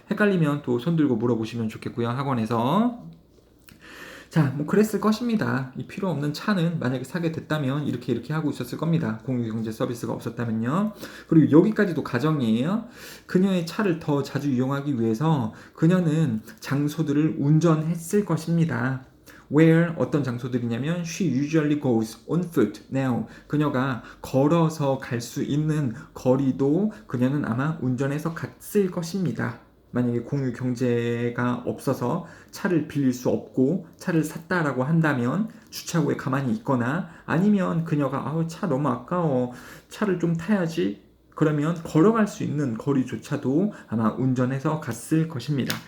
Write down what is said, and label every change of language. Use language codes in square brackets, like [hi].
[ko] 헷갈리면 또 손 들고 물어보시면 좋겠고요, 학원에서. 자, 뭐 그랬을 것입니다. 이 필요 없는 차는 만약에 사게 됐다면 이렇게 하고 있었을 겁니다. 공유경제 서비스가 없었다면요. 그리고 여기까지도 가정이에요. 그녀의 차를 더 자주 이용하기 위해서 그녀는 장소들을 운전했을 것입니다. [en] Where, [ko] 어떤 장소들이냐면 [en] she usually goes on foot now. [ko] 그녀가 걸어서 갈 수 있는 거리도 그녀는 아마 운전해서 갔을 것입니다. 만약에 공유 경제가 없어서 차를 빌릴 수 없고 차를 샀다라고 한다면 주차구에 가만히 있거나 아니면 그녀가 아우 차 너무 아까워 차를 좀 타야지 그러면 걸어갈 수 있는 거리조차도 아마 운전해서 갔을 것입니다.